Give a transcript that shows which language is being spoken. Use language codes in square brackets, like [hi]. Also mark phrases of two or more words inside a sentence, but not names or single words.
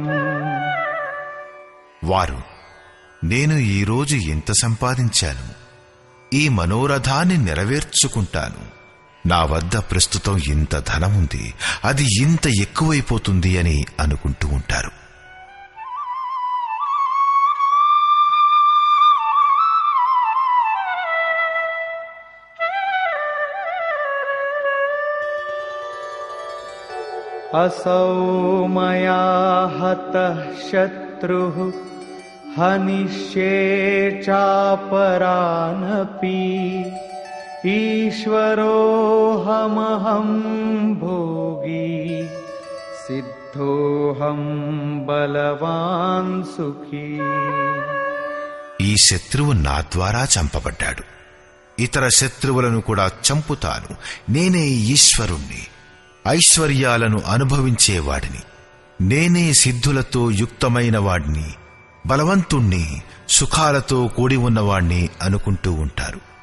[te] వారు నేను ఈరోజు ఇంత సంపాదించాను, ఈ మనోరథాన్ని నెరవేర్చుకుంటాను, నా వద్ద ప్రస్తుతం ఇంత ధనముంది, అది ఇంత ఎక్కువైపోతుంది అని అనుకుంటూ ఉంటారు. [sa] असौ मया हतः शत्रुः हनिष्ये चापरानपि ईश्वरोऽहमहं भोगी सिद्धोऽहं बलवान् सुखी. [te] ఈ శత్రువు నా ద్వారా చంపబడ్డాడు, ఇతర శత్రువులను కూడా చంపుతాను. నేనే ఈశ్వరుణ్ణి, ఐశ్వర్యాలను అనుభవించేవాడిని, నేనే సిద్ధులతో యుక్తమైన వాడిని, బలవంతుణ్ణి, సుఖాలతో కూడి ఉన్నవాణ్ణి అనుకుంటూ ఉంటారు.